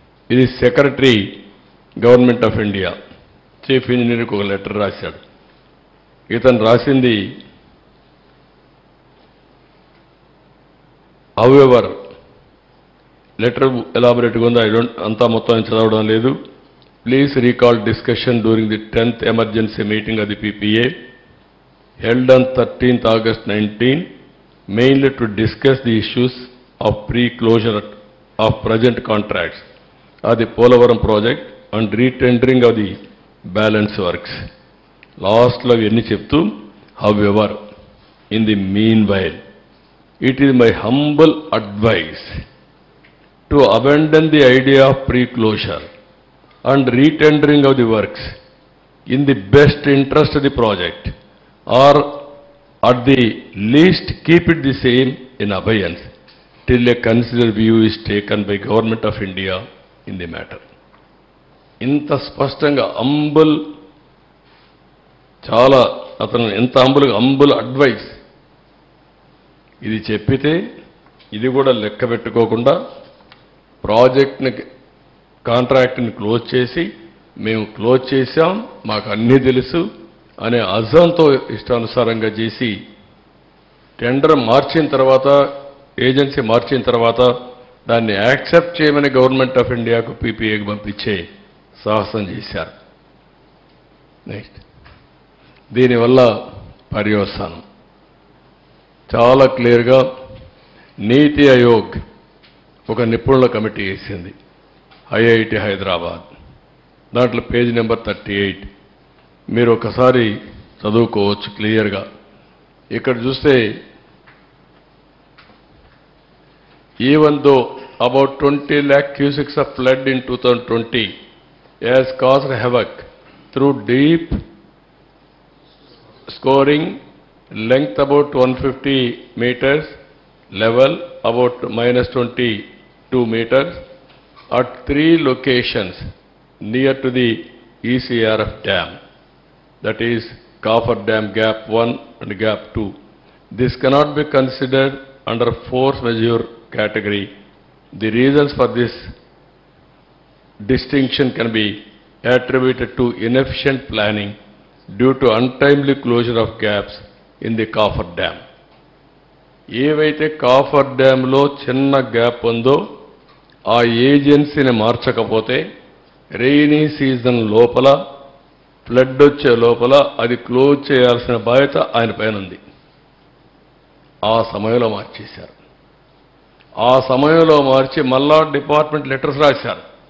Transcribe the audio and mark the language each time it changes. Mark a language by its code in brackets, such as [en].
[te] ఇది secretary government of India chief ఇంజనీర్కి ఒక letter రాశాడు. ఇతను రాసింది హౌఎవర్ లెటర్ ఎలాబొరేట్గా ఉందో అంతా మొత్తం చదవడం లేదు. [en] Please recall discussion during the 10th emergency meeting of the PPA held on 13th August 19, mainly to discuss the issues of pre-closure of present contracts of the Polavaram project and retendering of the balance works. [te] Last lo enni cheptu, [en] however, in the meanwhile, it is my humble advice to abandon the idea of pre-closure and retendering of the works in the best interest of the project, or at the least keep it the same in abeyance till a considered view is taken by Government of India in the matter. [te] ఇంత స్పష్టంగా చాలా అతను ఎంత అంబుల్ advice ఇది చెప్పితే ఇది కూడా లెక్క పెట్టుకోకుండా ప్రాజెక్ట్ని కాంట్రాక్ట్ని క్లోజ్ చేసి మేము క్లోజ్ చేశాం, మాకు అన్నీ తెలుసు అనే అజంతో ఇష్టానుసారంగా చేసి టెండర్ మార్చిన తర్వాత, ఏజెన్సీ మార్చిన తర్వాత దాన్ని యాక్సెప్ట్ చేయమని గవర్నమెంట్ ఆఫ్ ఇండియాకు పీపీఏకి పంపించే సాహసం చేశారు. నెక్స్ట్, దీనివల్ల పర్యవసానం చాలా క్లియర్గా నీతి ఆయోగ్ ఒక నిపుణుల కమిటీ వేసింది, ఐఐటి హైదరాబాద్. దాంట్లో పేజ్ నెంబర్ 38 మీరు ఒకసారి చదువుకోవచ్చు క్లియర్గా. ఇక్కడ చూస్తే [en] Even though about 20 lakh cubics of flood in 2020 has caused havoc through deep scoring, length about 150 meters, level about -22 meters at 3 locations near to the ECRF dam. That is Coffer Dam Gap 1 and Gap 2. This cannot be considered under force majeure category. The reasons for this distinction can be attributed to inefficient planning due to untimely closure of gaps in the Coffer Dam. [te] ఏవైతే copper డ్యాంలో చిన్న gap ఉందో ఆ ఏజెన్సీని మార్చకపోతే rainy season లోపల, flood వచ్చే లోపల అది close చేయాల్సిన బాధ్యత ఆయన పైన ఉంది. ఆ సమయంలో మార్చేశారు. ఆ సమయంలో మార్చి మళ్ళా డిపార్ట్మెంట్ లెటర్స్ రాశారు.